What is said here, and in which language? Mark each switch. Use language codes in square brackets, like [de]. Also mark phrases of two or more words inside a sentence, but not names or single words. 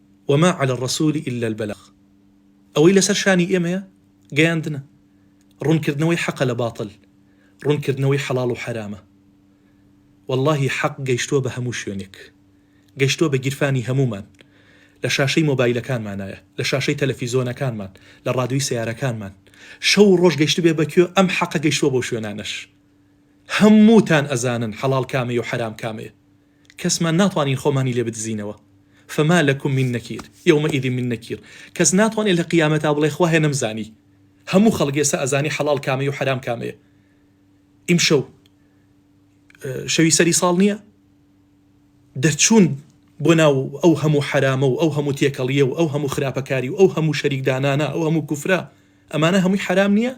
[ar] وما على الرسول إلا البلاغ. [ckb] ئەوەی لەسەر شانی ئێمەیە گەیاندنە، ڕوونکردنەوەی حەقە لە باتڵ، ڕوونکردنەوەی حەڵاڵ و حرامە. واللهی حەق گەیشتووە بە هەموو شوێنێک، گەیشتووە بە گیرفانی هەمومان، لە شاشەی مۆبایلەکانمانایە، لە شاشەی تەلەڤیزۆنەکانمان، لە ڕادیۆی سیارەکانمان. شەو ڕۆژ گەیشت بێ بەکوێ ئەم حەقە گەیشتووە بۆ شوێنانەش. هەمووتان ئەزانن حەڵاڵ کامەیە و حرام کامەیە، کەسمان ناتوانین خۆمانی لێ بدزینەوە. [ar] فما لكم من نكير يومئذ من نكير. [ckb] کەس ناتوانێت لە قیامەتا بڵێ خوا هێ نەمزانی. هەموو خەڵک ئێستا ئەزانی حەڵاڵ کامەیە و حرام کامەیە. ئیمشەو شەوی سەری ساڵ نییە، دەرچوون بۆ ناو ئەو هەموو حرامە و ئەو هەموو تێکەڵیە و ئەو هەموو خراپەکاری و ئەو هەموو شەریکدانانە، ئەو هەموو کوفرە، ئەمانە هەمووی حرام نییە؟